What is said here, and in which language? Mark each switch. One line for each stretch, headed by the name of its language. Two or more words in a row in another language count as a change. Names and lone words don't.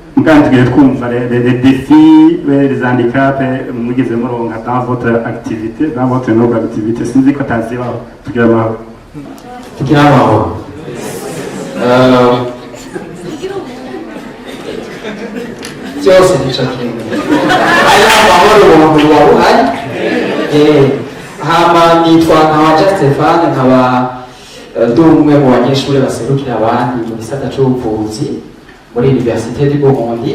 Rundi: mugandi tugiye twumva
French: les défis les handicaps
Rundi: mugeze muronka
French: dans votre activité dans votre noble activité
Rundi: sinzi ko tazibaho tugira amahoro byose nicyo kintu ari amahoro umuntu waba uhari hama nitwa nkawaja Stefane nkaba ndi umwe mu banyeshuri baserukira abandi mu gisata c'ubuvuzi muri Université du Burundi.